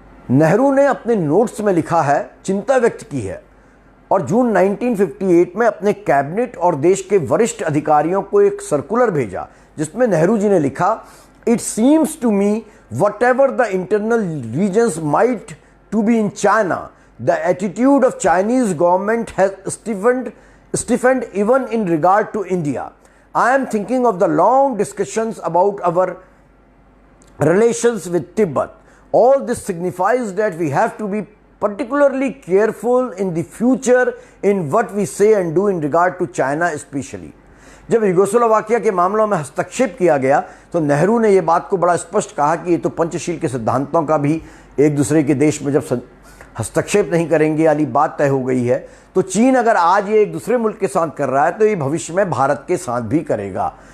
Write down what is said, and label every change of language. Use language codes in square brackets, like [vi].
[hi] नेहरू ने अपने नोट्स में लिखा है, चिंता व्यक्त की है और जून 1958 में अपने कैबिनेट और देश के वरिष्ठ अधिकारियों को एक सर्कुलर भेजा जिसमें नेहरू जी ने लिखा, [en] It seems to me whatever the internal regions might to be in China, the attitude of Chinese government has stiffened even in regard to India. I am thinking of the long discussions about our relations with Tibet. All this signifies that we have to be particularly careful in the future in what we say and do in regard to China especially. [hi] जब Yugoslavia के मामलों में हस्तक्षेप किया गया तो नेहरू ने यह बात को बड़ा स्पष्ट कहा कि ये तो पंचशील के सिद्धांतों का भी एक दूसरे के देश में जब हस्तक्षेप नहीं करेंगे वाली बात तय हो गई है, तो चीन अगर आज ये एक दूसरे मुल्क के साथ कर रहा है तो ये भविष्य में भारत के साथ भी करेगा।